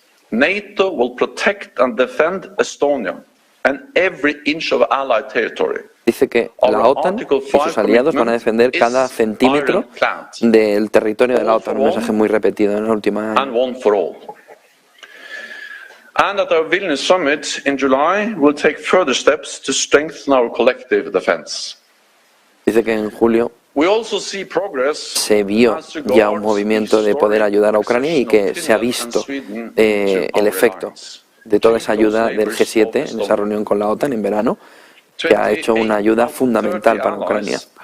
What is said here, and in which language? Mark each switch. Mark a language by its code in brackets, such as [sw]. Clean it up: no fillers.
[en] NATO will protect and defend Estonia and every inch of Allied territory. [es] Dice que la OTAN y sus aliados van a defender cada centímetro del territorio de la OTAN, un mensaje muy repetido en la última año. [en] And at our Vilnius summit in July, we'll take further steps to strengthen our collective defense. [es] Dice que en julio se vio ya un movimiento de poder ayudar a Ucrania y que se ha visto el efecto de toda esa ayuda del G7 en esa reunión con la OTAN en verano, que ha hecho una ayuda fundamental para Ucrania.